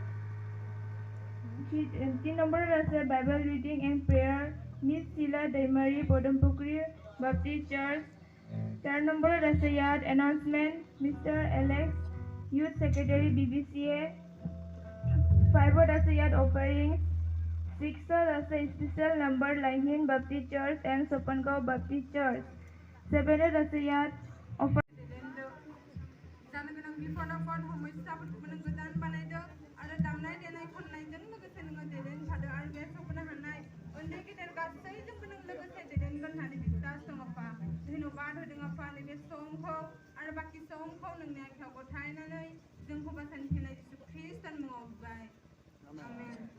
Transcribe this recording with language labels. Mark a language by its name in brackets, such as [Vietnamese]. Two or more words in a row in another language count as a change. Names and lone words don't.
[Assamese] 3 নম্বৰত আছে [English] Bible reading and prayer [Assamese] মিছ শিলা দৈমাৰী পদমপুখুৰী বাপটিষ্ট চাৰ্চ 4 নম্বৰত আছে ইয়াত এনাউন্সমেন্ট মিষ্টাৰ এলেক্স [English] youth secretary [Assamese] BBCA 5ত আছে ইয়াত অফাৰিং 6ত আছে [English] special number [Assamese] লাইনহিন বাপটিষ্ট চাৰ্চ এণ্ড সোপানগাঁও বাপটিষ্ট চাৰ্চ 7ত আছে ইয়াত অফাৰ [Bodo] जानगोनां बिफद-आफद समस्याफोरखौबो नों गोजान बानायदों आरो दामनाय देनाय खननायजों लोगोसे नोङो दैदेनफादों आरो बे सफैनो हानाय उन्दै गेदेर गासैजोंबो नों लोगोसे दैदेनगोन होननानै बिश्वास दं आफा धन्यबाद होदों आफा नैबे समखौ आरो बाखि समखौ नोंनि आखायाव गथायनानै जोंखौ बासायनो फैनाय जिसु ख्रिस्टनि मुङाव बिबाय आमेन